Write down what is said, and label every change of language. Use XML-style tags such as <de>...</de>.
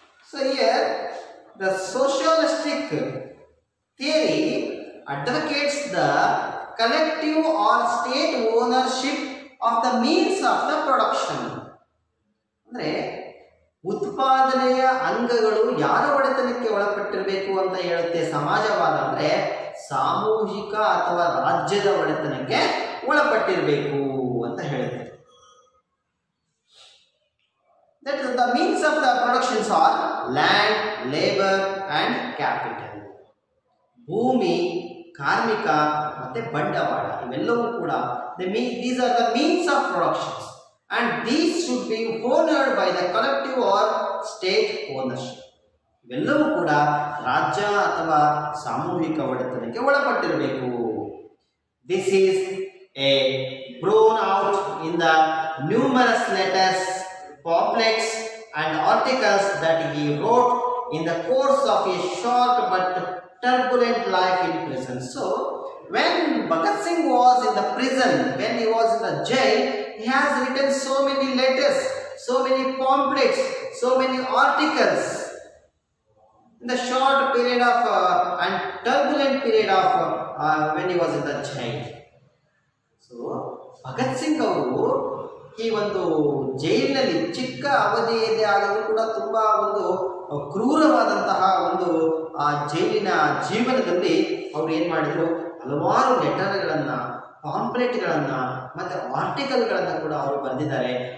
<en>So here the socialistic theory advocates the collective or state ownership of the means of the production.</en> <kn>ಅಂದ್ರೆ ಉತ್ಪಾದನೆಯ ಅಂಗಗಳು ಯಾರ ಒಡೆತನಕ್ಕೆ ಒಳಪಟ್ಟಿರಬೇಕು ಅಂತ ಹೇಳುತ್ತೆ ಸಮಾಜವಾದ. ಅಂದ್ರೆ ಸಾಮೂಹಿಕ ಅಥವಾ ರಾಜ್ಯದ ಒಡೆತನಕ್ಕೆ ಒಳಪಟ್ಟಿರಬೇಕು ಅಂತ ಹೇಳುತ್ತೆ.</kn> <en>That the means of the productions are land, labor and capital.</en> <kn>ಭೂಮಿ, ಕಾರ್ಮಿಕ ಮತ್ತೆ ಬಂಡವಾಳ ಇವೆಲ್ಲವೂ ಕೂಡ</kn> <en>these are the means of productions and these should be owned by the collective or state ownership.</en> <kn>ಇವೆಲ್ಲವೂ ಕೂಡ ರಾಜ್ಯ ಅಥವಾ ಸಾಮೂಹಿಕ ಒಡೆತನಕ್ಕೆ ಒಳಪಟ್ಟಿರಬೇಕು.</kn> <en>This is a blown out in the numerous letters, pamphlets and articles that he wrote in the course of a short but turbulent life in prison. So when Bhagat Singh was in the prison, when he was in the jail, he has written so many letters, so many pamphlets, so many articles in the short period of and turbulent period of when he was in the jail.</en> <kn>So Bhagat Singh ಅವರು ಈ ಒಂದು ಜೈಲಿನಲ್ಲಿ ಚಿಕ್ಕ ಅವಧಿಯದೇ ಆದರೂ ಕೂಡ ತುಂಬ ಒಂದು ಕ್ರೂರವಾದಂತಹ ಒಂದು ಆ ಜೈಲಿನ ಜೀವನದಲ್ಲಿ ಅವರು ಏನು ಮಾಡಿದರು, ಹಲವಾರು ಲೆಟರ್ಗಳನ್ನು, ಪಾಂಪ್ಲೆಟ್ಗಳನ್ನು ಮತ್ತು ಆರ್ಟಿಕಲ್ಗಳನ್ನು ಕೂಡ ಅವರು ಬರೆದಿದ್ದಾರೆ.</kn>